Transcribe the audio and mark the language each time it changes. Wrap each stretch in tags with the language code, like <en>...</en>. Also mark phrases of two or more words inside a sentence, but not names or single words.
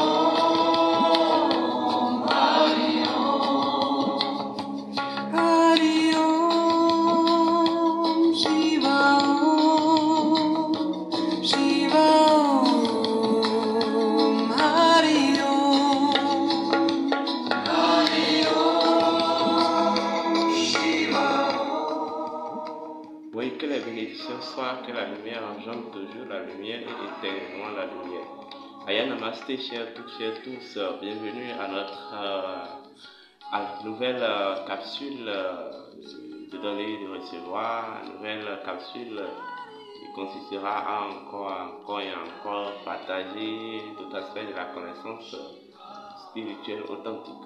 <sa>ॐ, हरि ॐ, हरि ॐ, शिव ॐ, शिव ॐ, हरि ॐ, हरि ॐ, शिव ॐ.</sa> <fr>Oui, que la bénédiction soit, que la lumière engendre toujours la lumière et éternellement la lumière. Aya Namaste, chers toutes, chers tous, bienvenue à notre nouvelle capsule de donner et de recevoir, nouvelle capsule qui consistera à encore et encore partager d'autres aspects de la connaissance spirituelle authentique.</fr>